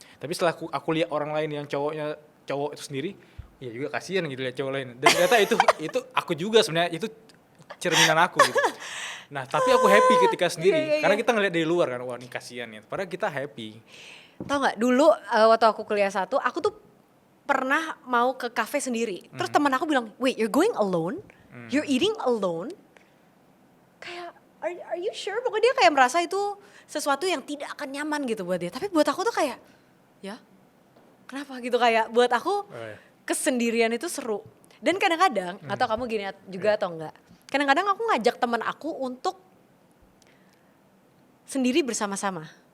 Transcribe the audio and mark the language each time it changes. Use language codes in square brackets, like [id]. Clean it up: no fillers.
[id] Tapi setelah aku lihat orang lain yang cowok itu sendiri, ya juga kasihan gitu lihat cowok lain. Dan ternyata itu aku juga sebenarnya, itu cerminan aku gitu. Nah, tapi aku happy ketika sendiri. Iya. Karena kita ngeliat dari luar kan, wah ini kasihan ya. Padahal kita happy. Tahu nggak dulu waktu aku kuliah 1, aku tuh pernah mau ke kafe sendiri. [en] Terus teman aku bilang, wait, you're going alone? You're eating alone? [id] Kayak, [en] are you sure? [id] Pokoknya dia kayak merasa itu sesuatu yang tidak akan nyaman gitu buat dia. Tapi buat aku tuh kayak, ya kenapa gitu, kayak buat aku kesendirian itu seru. Dan kadang-kadang, atau kamu gini juga atau enggak, kadang-kadang aku ngajak teman aku untuk sendiri bersama-sama.